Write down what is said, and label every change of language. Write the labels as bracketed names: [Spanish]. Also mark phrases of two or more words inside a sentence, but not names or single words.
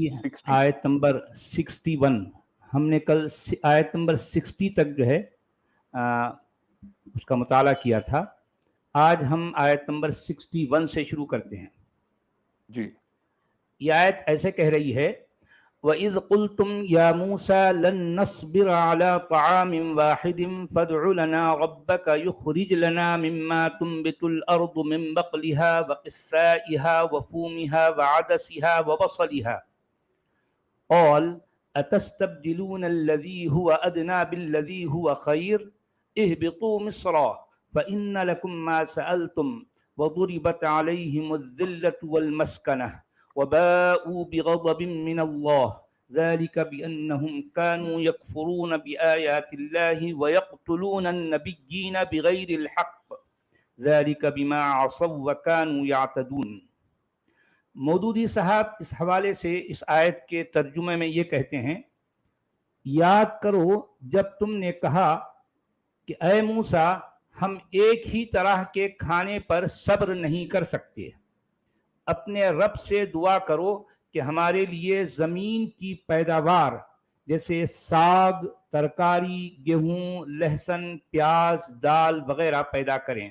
[Urdu] 60। آیت نمبر 61. ہم نے کل آیت نمبر 60 تک جو ہے آ، اس کا مطالعہ کیا تھا. آج ہم آیت نمبر 61 سے شروع کرتے ہیں. जी یہ آیت ایسے کہہ رہی ہے, [Arabic] وإذ قلتم يا موسى لن نصبر على طعام واحد فادع لنا ربك يخرج لنا مما تنبت الأرض من بقلها وقثائها وفومها وعدسها وبصلها قال أتستبدلون الذي هو أدنى بالذي هو خير اهبطوا مصرا فإن لكم ما سألتم وضربت عليهم الذلة والمسكنة وباءوا بغضب من الله ذلك بأنهم كانوا يكفرون بآيات الله ويقتلون النبيين بغير الحق ذلك بما عصوا وكانوا يعتدون. [Urdu] مودودی صاحب اس حوالے سے اس آیت کے ترجمے میں یہ کہتے ہیں، یاد کرو جب تم نے کہا کہ اے موسیٰ، ہم ایک ہی طرح کے کھانے پر صبر نہیں کر سکتے. اپنے رب سے دعا کرو کہ ہمارے لیے زمین کی پیداوار جیسے ساگ، ترکاری، گیہوں، لہسن، پیاز، دال وغیرہ پیدا کریں.